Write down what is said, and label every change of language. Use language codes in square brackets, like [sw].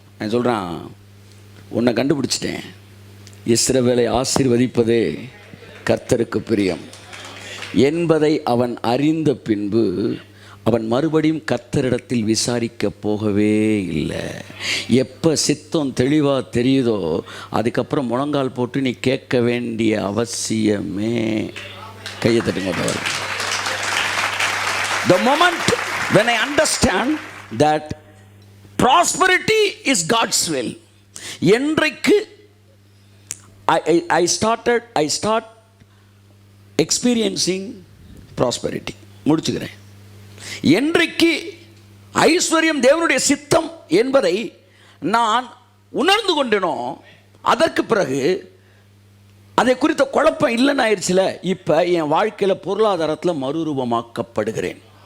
[ta] நான் சொல்கிறான், உன்னை கண்டுபிடிச்சிட்டேன், இஸ்ரவேலை ஆசீர்வதிப்பதே கர்த்தருக்கு பிரியம் என்பதை அவன் அறிந்த பின்பு அவன் மறுபடியும் கர்த்தரிடத்தில் விசாரிக்க போகவே இல்லை. எப்போ சித்தம் தெளிவாக தெரியுதோ அதுக்கப்புறம் முழங்கால் போட்டு நீ கேட்க வேண்டிய அவசியமே. கையை தட்டுங்க. [en] The moment when I understand that prosperity is God's will, [ta] என்றைக்கு [en] I start experiencing prosperity. [ta] முடிச்சுக்கிறேன். என்றைக்கு ஐஸ்வர்யம் தேவனுடைய சித்தம் என்பதை நான் உணர்ந்து கொண்டேனோ அதற்கு பிறகு அதை குறித்த குழப்பம் இல்லைன்னு ஆயிடுச்சுல. இப்போ என் வாழ்க்கையில் பொருளாதாரத்தில் மறுரூபமாக்கப்படுகிறேன்.